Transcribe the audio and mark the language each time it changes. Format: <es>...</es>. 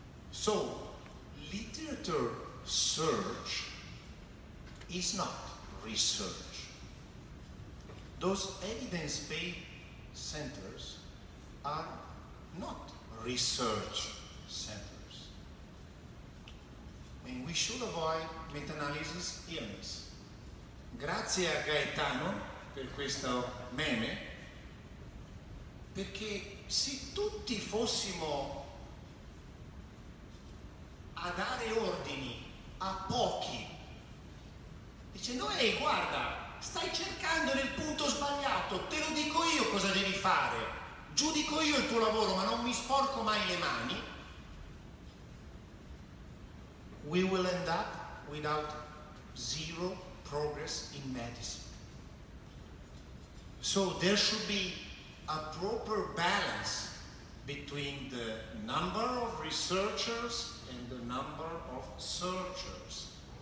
<en>So, literature search is not research. Those evidence-based centers are not research centers. And we should avoid meta-analysis illness.</en> <it>Grazie a Gaetano per questo meme, perché se tutti fossimo a dare ordini a pochi, dice no, guarda, stai cercando nel punto sbagliato, te lo dico io cosa devi fare, giudico io il tuo lavoro ma non mi sporco mai le mani,</it> <en>we will end up without zero progress in medicine. So there should be a proper balance between the number of researchers and the number of searchers.</en>